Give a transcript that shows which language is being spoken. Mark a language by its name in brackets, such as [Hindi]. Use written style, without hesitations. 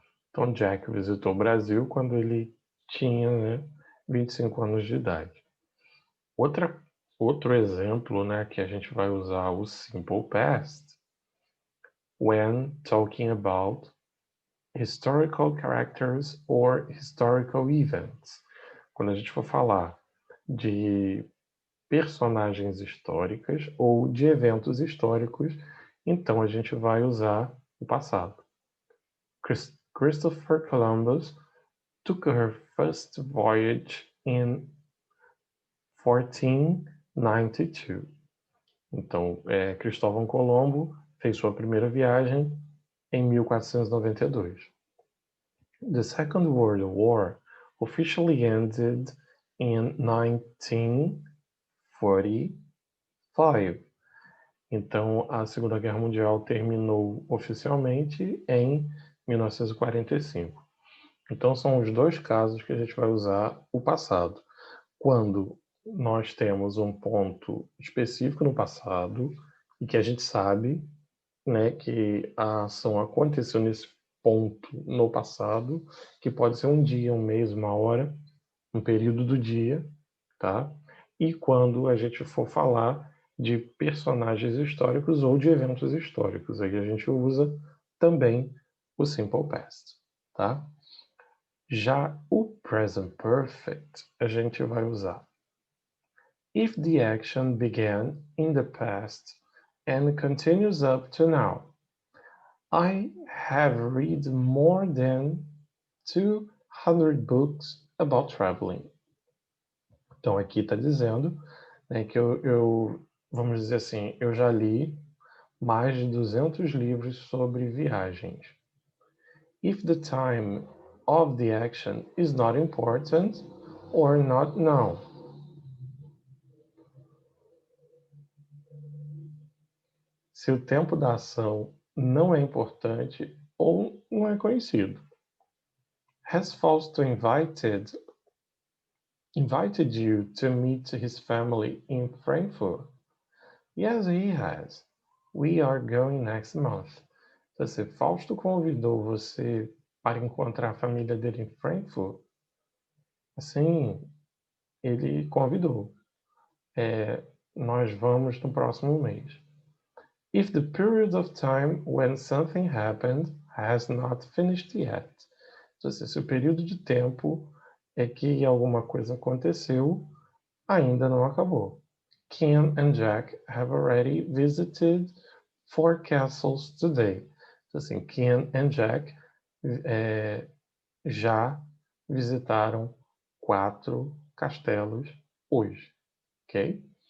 [Portuguese] Então, Jack visitou o Brasil quando ele tinha, né, 25 anos de idade. Outro exemplo, né, que a gente vai usar o Simple Past [English] when talking about historical characters or historical events. [Portuguese] Quando a gente for falar de personagens históricas ou de eventos históricos, então a gente vai usar o passado. [English] Christopher Columbus took her first voyage in 1492. [Portuguese] Então, Cristóvão Colombo fez sua primeira viagem em 1492. [English] The Second World War officially ended in 1945. [Portuguese] Então, a Segunda Guerra Mundial terminou oficialmente em 1945. Então, são os dois casos que a gente vai usar o passado. Quando nós temos um ponto específico no passado e que a gente sabe, né, que a ação aconteceu nesse ponto no passado, que pode ser um dia, um mês, uma hora, um período do dia, tá? E quando a gente for falar de personagens históricos ou de eventos históricos, aí a gente usa também o Simple Past, tá? Já o Present Perfect a gente vai usar [English] if the action began in the past and continues up to now. I have read more than 200 books about traveling. [Portuguese] Então aqui está dizendo, né, que vamos dizer assim, eu já li mais de 200 livros sobre viagens. [English] If the time of the action is not important or not known. [Portuguese] Se o tempo da ação não é importante ou não é conhecido. [English] Has Fausto invited you to meet his family in Frankfurt? Yes, he has. We are going next month. [Portuguese] Então, se Fausto convidou você para encontrar a família dele em Frankfurt, sim, ele convidou. Nós vamos no próximo mês. [English] If the period of time when something happened has not finished yet. [Portuguese] Então, se o período de tempo é que alguma coisa aconteceu, ainda não acabou. [English] Ken and Jack have already visited 4 castles today. [Portuguese] Então, assim, Ken and Jack já visitaram 4 castelos hoje, ok?